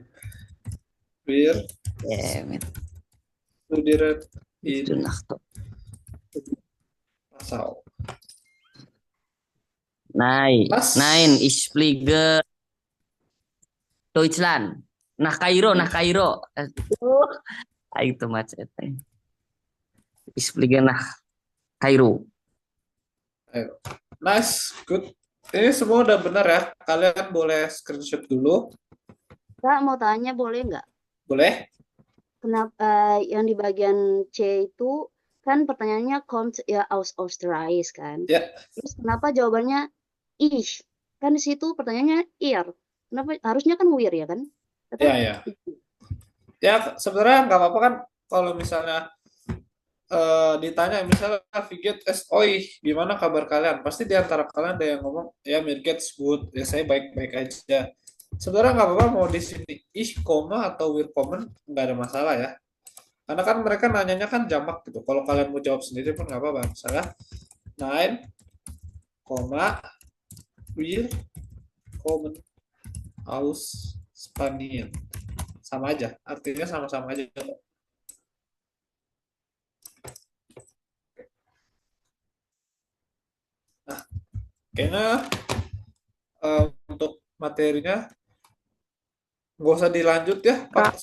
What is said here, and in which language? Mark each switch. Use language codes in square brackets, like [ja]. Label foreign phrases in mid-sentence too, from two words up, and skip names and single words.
[de] Wir studieren in Passau. Nein, Was? nein, ich fliege Deutschland. Nach Kairo. [id] Itu macetnya. [de] Ich fliege nach Kairo. [id] Ayo. [en] Nice, good. [id] Ini semua udah benar ya. Kalian boleh screenshot dulu. Kak, mau tanya boleh nggak? Boleh? Kenapa yang di bagian C itu kan pertanyaannya kommt ya [de] aus Österreich [id] kan? Ya. Terus kenapa jawabannya ich? Kan di situ pertanyaannya ihr. Kenapa harusnya kan wir ya kan? Ya, ya. Ya, sebenarnya nggak apa-apa kan kalau misalnya ditanya misalnya Figet oi gimana kabar kalian, pasti di antara kalian ada yang ngomong ya [de] mir geht's good, [id] ya saya baik-baik aja. Sebenarnya nggak apa-apa mau di sini ich koma atau [de] wir kommen, [id] nggak ada masalah ya, karena kan mereka nanyanya kan jamak gitu. Kalau kalian mau jawab sendiri pun nggak apa-apa. Misalnya nein koma [de] wir kommen aus Spanien, [id] sama aja, artinya sama-sama aja. Nah, kayaknya untuk materinya nggak usah dilanjut ya, Pak.